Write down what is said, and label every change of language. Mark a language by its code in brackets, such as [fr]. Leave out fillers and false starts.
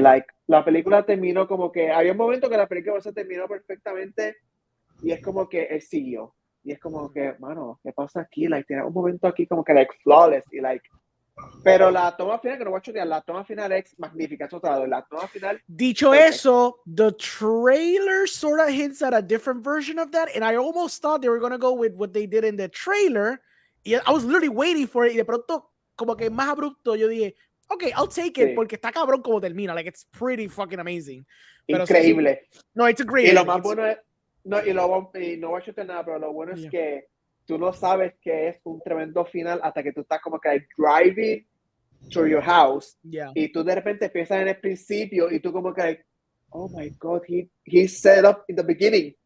[es] Like, la película terminó como que, había un momento que la película se terminó perfectamente y es como que él siguió. Y es como que, mano, ¿qué pasa aquí? Like, tiene un momento aquí como que, like, flawless y, like, pero la toma final, que no voy a chotear, la toma final es magnífica, eso te la doy. La toma final. [en] Dicho eso, the trailer sort of hints at a different version of that, and I almost thought they were going to go with what they did in the trailer. I was literally waiting for it, [es] y de pronto, como que más abrupto, yo dije, okay, [en] I'll take it, [es] porque está cabrón como termina. [en] Like, it's pretty fucking amazing. [es] Pero increíble. [en] Sí. No, it's a great. [es] Y lo más bueno es, no voy a chotear nada, pero lo bueno es que tú no sabes que es un tremendo final hasta que tú estás como que driving [en] through your house, Yeah. [es] y tú de repente empiezas en el principio y tú como que, like, [en] oh my God, he set up in the beginning.